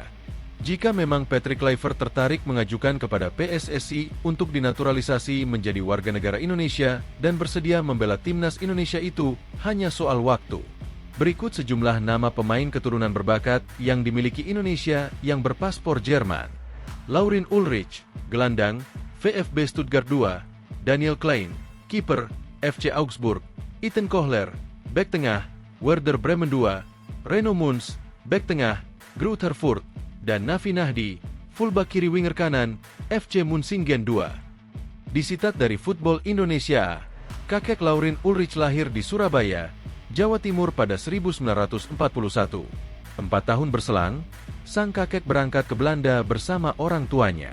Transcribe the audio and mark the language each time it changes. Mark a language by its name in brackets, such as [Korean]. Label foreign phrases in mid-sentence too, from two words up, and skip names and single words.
[Indonesian] Jika memang Patrick Kluivert tertarik mengajukan kepada PSSI untuk dinaturalisasi menjadi warga negara Indonesia dan bersedia membela Timnas Indonesia itu hanya soal waktu. Berikut sejumlah nama pemain keturunan berbakat yang dimiliki Indonesia yang berpaspor Jerman. Laurin Ulrich, gelandang, VfB Stuttgart 2, Daniel Klein, kiper, FC Augsburg, Ethan Kohler, bek tengah, Werder Bremen 2, Reno Mons, bek tengah, Greuther Fürth, dan Nafi Nahdi, fullback kiri winger kanan, FC Munsingen 2. Disitat dari Football Indonesia, kakek Laurin Ulrich lahir di Surabaya, Jawa Timur pada 1941. 4 tahun berselang, sang kakek berangkat ke Belanda bersama orang tuanya.